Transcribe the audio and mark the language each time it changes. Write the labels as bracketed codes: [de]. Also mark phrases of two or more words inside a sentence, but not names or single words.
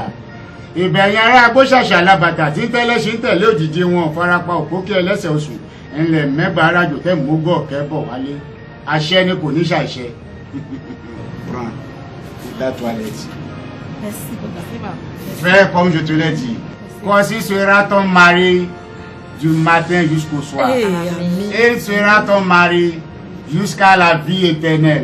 [yo] Ìbà yín ará agbóṣàṣà lábàtà tí ń tẹ́lẹ̀ ṣe ń tẹ̀lé òjìji wọn farapa òkókè ẹlẹ́sẹ̀ oṣù ẹnlẹ̀ mẹ́gbà arájò tẹ́ mógọ́ kẹ́bọ̀ wálé. Àṣẹ ni kò ní ṣàṣẹ. [fr] Prends la toilette. Merci, papa. Fais comme je te l'ai dit. Kossi sera ton mari du matin jusqu'au soir. Il sera ton mari jusqu'à la vie éternelle.